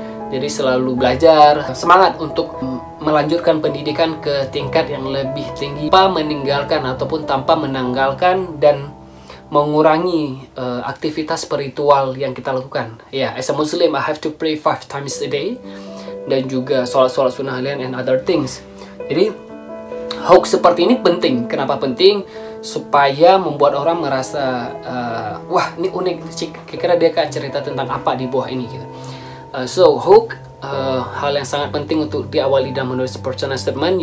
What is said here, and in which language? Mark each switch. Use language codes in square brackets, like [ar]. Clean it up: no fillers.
[id] Jadi selalu belajar, semangat untuk melanjutkan pendidikan ke tingkat yang lebih tinggi tanpa meninggalkan ataupun tanpa menanggalkan dan mengurangi aktivitas spiritual yang kita lakukan. [en] Ya, as a Muslim, I have to pray 5 times a day [id] dan juga sholat sunnah harian [en] and other things. [id] Jadi hoax seperti ini penting. Kenapa penting? Supaya membuat orang merasa wah, ini unik, kira-kira dia akan cerita tentang apa di bawah ini gitu. So hoax hal yang sangat penting untuk diawali dan menulis personal statement.